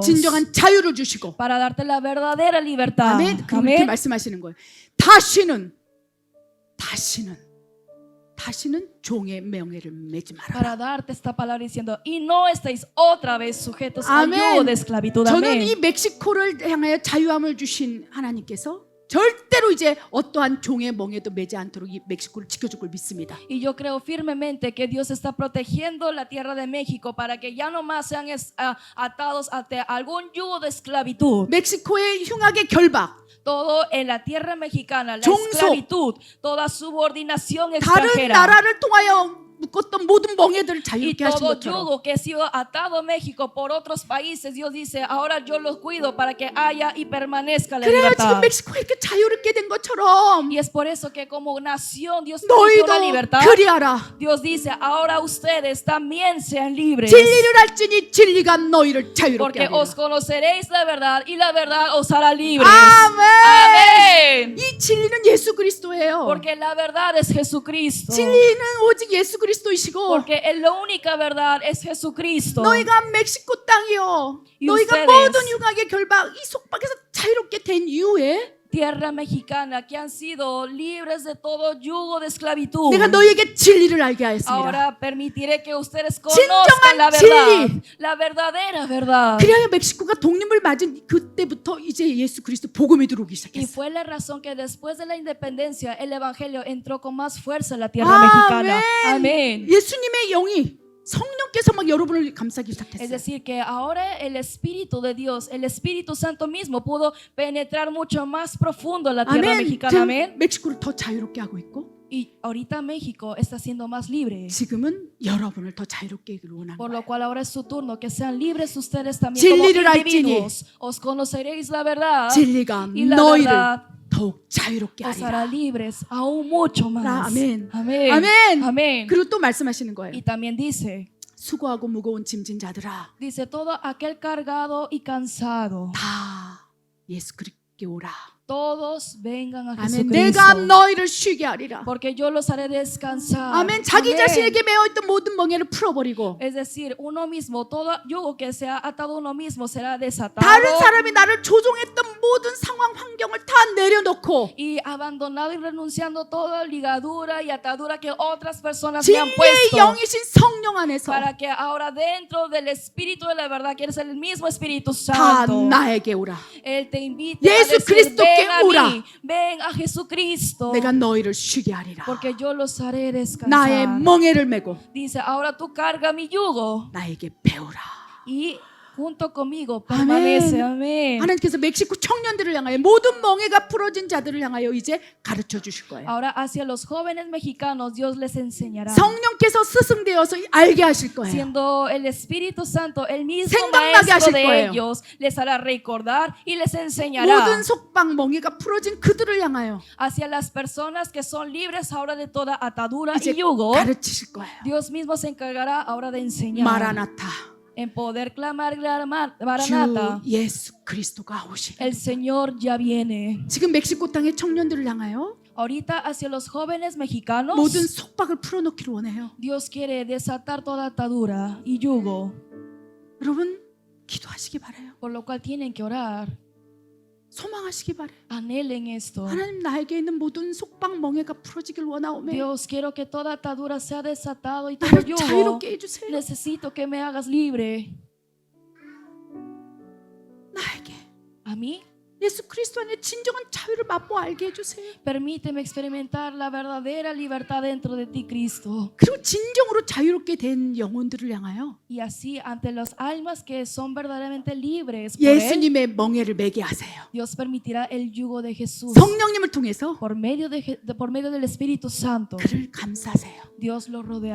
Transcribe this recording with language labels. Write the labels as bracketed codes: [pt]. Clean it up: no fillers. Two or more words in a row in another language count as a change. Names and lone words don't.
[ko] 진정한 자유를 주시고 [es] para darte la verdadera libertad. [ko] 아멘. 그리고 이렇게 [es] Amén. [ko] 말씀하시는 거예요. 다시는 종의 명예를 매지 마라. [es] Para darte esta palabra diciendo, y no estéis otra vez sujetos al Amén. yugo de esclavitud. [ko] 저는 이 [es] Amén. [ko] 멕시코를 향하여 자유함을 주신 하나님께서 절대로 이제 어떠한 종의 멍에도 매지 않도록 이 멕시코를 지켜줄 걸 믿습니다. [es] Y yo creo firmemente que Dios está protegiendo la tierra de México para que ya no más sean atados ante algún yugo de esclavitud. [ko] 멕시코의 흉악의 결박, [es] Todo en la tierra mexicana, la [ko] 종속, [es] esclavitud, toda subordinación [ko] 다른 [es] extranjera [ko] 나라를 통하여 묶었던 모든 멍에들을 [es] y [ko] 자유롭게 하신 [es] todo [ko] 것처럼 [es] yugo que ha sido atado a México por otros países, Dios dice, ahora yo los cuido para que haya y permanezca la [ko] 그래요. 지금 [es] libertad. [ko] 멕시코가 이렇게 자유롭게 된 것처럼 [es] Y es por eso que como nación Dios permitió la [ko] 너희도 [es] libertad. [ko] 그리하라. [es] Dios dice, ahora ustedes también sean libres. [ko] 진리를 알지니 진리가 너희를 자유롭게 [es] Porque [ko] 하리라. [es] os conoceréis la verdad y la verdad os hará libres. [ko] 아멘. [es] Amén. [ko] 이 진리는 예수 그리스도예요. [es] Porque la verdad es Jesucristo. [ko] 진리는 오직 예수 그리스도이시고 [es] Porque la única verdad es Jesucristo. [ko] 너희가 멕시코 땅이요. [es] Y [ko] 너희가 [es] ustedes. [ko] 모든 흉악의 결박 이 속박에서 자유롭게 된 이후에 [es] Tierra mexicana que han sido libres de todo yugo de esclavitud. [ko] 내가 너희에게 진리를 알게 하였습니다. [es] Ahora permitiré que ustedes [ko] 진정한 [es] conozcan la verdad, [ko] 진리. [es] la verdadera verdad. [ko] 그래야 멕시코가 독립을 맞은 그때부터 이제 예수 그리스도 복음이 들어오기 [es] Y [ko] 시작했어요. [es] fue la razón que después de la independencia el evangelio entró con más fuerza en la tierra [ko] 아멘. [es] mexicana. Amén. [ko] 예수님의 영이 성령께서 막 여러분을 감싸기 [es] Es [ko] 시작했어요. [es] decir, que ahora el Espíritu de Dios, el Espíritu Santo mismo pudo penetrar mucho más profundo en la tierra [ko] 아멘. [es] mexicana. [ko] 지금 [es] Amén. [ko] 멕시코를 더 자유롭게 하고 있고 [es] Y ahorita México está siendo más libre. [ko] 지금은 여러분을 더 자유롭게 하기를 원하는 [es] Por [ko] 거예요. [es] lo cual ahora es su turno, que sean libres ustedes también [ko] 진리를 [es] como [ko] 알지니 [es] individuos. Os conoceréis la verdad [ko] 진리가 [es] y la [ko] 너희를 [es] verdad [ko] 더욱 자유롭게 [es] os hará [ko] 하리라. [es] libres aún mucho más. [ko] 아멘. [es] Amén. [ko] 아멘. [es] Amén. [ko] 그리고 또 말씀하시는 거예요. [es] Y también dice, [ko] 수고하고 무거운 짐진 자들아, [es] dice todo aquel cargado y cansado, [ko] 다 예수 그리스도께 오라. [es] todos vengan a [ko] 아멘. [es] Jesucristo. [ko] 내가 너희를 쉬게 하리라. [es] Porque yo los haré descansar. [ko] 아멘. 자기 [es] Amén. [ko] 자신에게 매어 있던 모든 멍에를 풀어버리고 [es] Es decir, uno mismo, todo yugo que sea atado a uno mismo será desatado. [ko] 다른 사람이 나를 조종했던 모든 상황 환경을 다 내려놓고 [es] Y abandonado y renunciando toda ligadura y atadura que otras personas me han [ko] 진리의 [es] puesto. [ko] 영이신 성령 안에서 [es] Para que ahora dentro del Espíritu de la verdad, que eres el mismo Espíritu [ko] 다 [es] Santo, [ko] 나에게 오라. [es] Él te invita [ko] 예수 [es] a decir, [ko] 그리스도께 [es] ven a [ko] 오라. [es] mí, ven a Jesucristo, [ko] 내가 너희를 쉬게 하리라. [es] porque yo los haré [ko] 나의 [es] descansar. [ko] 멍에를 메고 [es] Dice, ahora tú carga mi yugo [ko] 나에게 배우라. [es] y junto conmigo permanece. Amén. [ko] 하나님께서 멕시코 청년들을 향하여 모든 멍에가 풀어진 자들을 향하여 이제 가르쳐 주실 거예요. [es] Ahora hacia los jóvenes mexicanos Dios les enseñará. [ko] 성령께서 스승되어서 알게 하실 거예요. [es] Siendo el Espíritu Santo el mismo [ko] 생각나게 [es] maestro [ko] 하실 [es] de [ko] 거예요. [es] ellos, les hará recordar y les enseñará [ko] 모든 속박 멍에가 풀어진 그들을 향하여 [es] hacia las personas que son libres ahora de toda atadura [ko] 이제 [es] y yugo. [ko] 가르치실 거예요. [es] Dios mismo se encargará ahora de enseñar, [ko] 마라나타, [es] en poder clamar [ko] 주 [es] Maranata, [ko] 예수 그리스도가 오시. [es] el Señor ya viene. [ko] 지금 멕시코 땅의 청년들을 향하여 [es] Ahorita hacia los jóvenes mexicanos [ko] 모든 속박을 풀어놓기를 원해요. [es] Dios quiere desatar toda atadura y yugo, [ko] 여러분 기도하시기 바라요. [es] por lo cual tienen que orar. [ko] 소망하시기 바라요. [es] Anhelen esto. [ko] 하나님 나에게 있는 모든 속박 멍에가 풀어지길 원하오매. [es] Dios, quiero que toda atadura sea desatado y todo [ko] 나를 [es] yugo. [ko] 자유롭게 해주세요. [es] Necesito que me hagas libre. [ko] 나에게 [es] A mí, [ko] 예수 그리스도 안에 진정한 자유를 맛보 알게 해주세요. [es] permíteme experimentar la verdadera libertad dentro de ti, Cristo. [ko] 그리고 진정으로 자유롭게 된 영혼들을 향하여 [es] Y así, ante las almas que son verdaderamente libres por Él, [ko] 예수님의 멍에를 매게 하세요. [es] Dios permitirá el yugo de Jesús. [ko] 성령님을 통해서 [es] Por medio del Espíritu Santo, [ko] 그를 감싸세요. [es] Dios los rodeará